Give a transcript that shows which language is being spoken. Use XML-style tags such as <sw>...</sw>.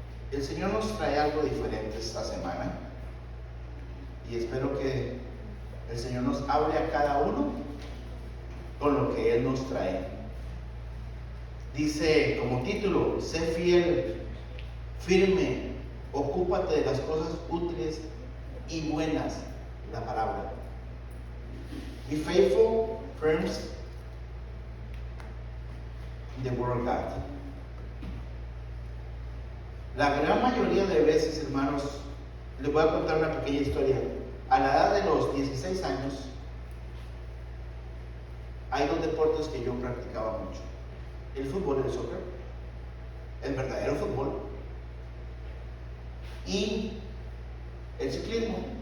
<es>El Señor nos trae algo diferente esta semana, y espero que el Señor nos hable a cada uno con lo que Él nos trae. Dice como título: sé fiel, firme, ocúpate de las cosas útiles y buenas, la palabra.</es> <en>Be faithful, firm in the word of God.</en> <es>La gran mayoría de veces, hermanos, les voy a contar una pequeña historia. A la edad de los 16 años, hay dos deportes que yo practicaba mucho: el fútbol y el soccer, el verdadero fútbol, y el ciclismo.</es>